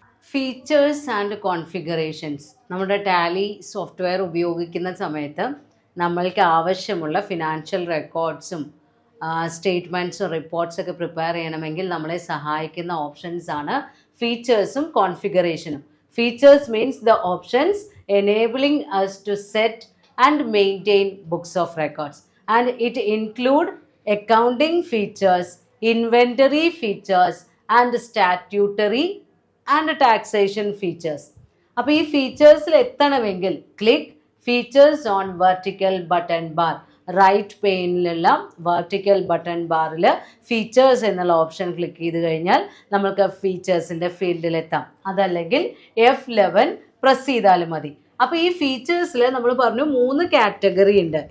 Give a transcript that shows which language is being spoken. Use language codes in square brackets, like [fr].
[ml] Features and configurations. നമ്മുടെ Tally software ഉപയോഗിക്കുന്ന സമയത്ത് നമ്മൾക്ക് ആവശ്യമുള്ള ഫിനാൻഷ്യൽ റെക്കോർഡ്സും സ്റ്റേറ്റ്മെൻറ്റ്സും റിപ്പോർട്ട്സൊക്കെ പ്രിപ്പയർ ചെയ്യണമെങ്കിൽ നമ്മളെ സഹായിക്കുന്ന ഓപ്ഷൻസ് ആണ് ഫീച്ചേഴ്സും കോൺഫിഗറേഷനും. [en] Features means the options enabling us to set and maintain books of records, and it include accounting features, inventory features, and statutory and taxation features. [ml] അപ്പോൾ ഈ ഫീച്ചേഴ്സിൽ എത്തണമെങ്കിൽ [en] Click features on vertical button bar. [ml] Right പെയിനിലുള്ള vertical button ബാറിൽ features എന്നുള്ള option click ചെയ്ത് കഴിഞ്ഞാൽ നമ്മൾക്ക് ഫീച്ചേഴ്സിൻ്റെ ഫീൽഡിലെത്താം. അതല്ലെങ്കിൽ F11 press ചെയ്താലും മതി. അപ്പോൾ ഈ ഫീച്ചേഴ്സിൽ നമ്മൾ പറഞ്ഞു 3 കാറ്റഗറി ഉണ്ട്.